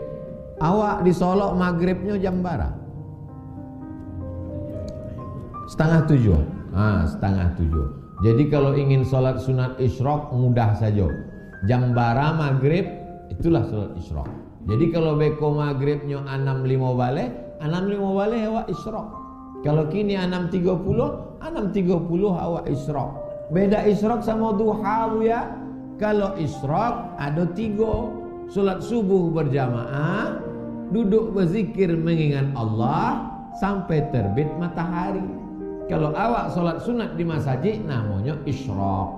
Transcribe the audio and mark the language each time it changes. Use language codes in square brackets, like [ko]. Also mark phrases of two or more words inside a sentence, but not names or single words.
[id] Awak di Solo maghribnya jam berapa? 6:30. 6:30. Jadi kalau ingin sholat sunat isyraq mudah saja. Jam berapa maghrib, itulah sholat isyraq. [min] Jadi kalau beko maghribnya 6:05 balik, 6:05 balik awak isyraq. Kalau kini 6:30 awak isyraq. [id] Beda isyraq sama duha ya. Kalau isyraq ada 3. Salat subuh berjamaah, duduk berzikir mengingat Allah sampai terbit matahari. Kalau awak salat sunat di masjid namanya isyraq.